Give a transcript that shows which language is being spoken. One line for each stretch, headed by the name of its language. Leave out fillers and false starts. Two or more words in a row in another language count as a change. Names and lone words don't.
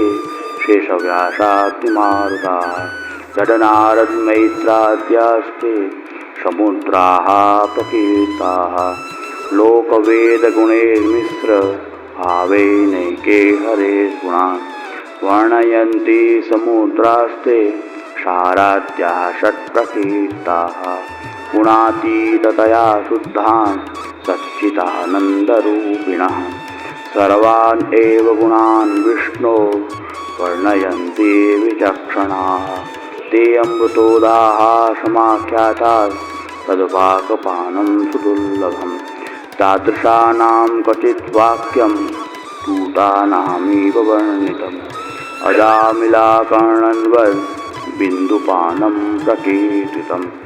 Sanskrit: શેષવ્યાસાગ્નિમારુતાઃ જડનારદમૈત્રાદ્યાસ્તે સમુદ્રાઃ પ્રકીર્તાઃ લોકવેદગુણૈર્મિશ્ર ભાવૈનૈકે હરેः ગુણાन् વર્ણયन्ति સમુદ્રાસ્તે સારાદ્યાः ષટ્પ્રકીર્તાઃ ગુણાતીતતયા શુદ્ધાन् સच्चिदानन्दरूपिणः सर्वान् एव गुणान् विष्णो वर्णयन्ति विचक्षणाः ते अमृतोदाः समाख्याताः तद्वाक्पानं सुदुर्लभं तादृशानां क्वचित् वाक्यं दूतानामिव वर्णितम् अजामिलाकर्णन्वद् बिन्दुपानं प्रकीर्तितं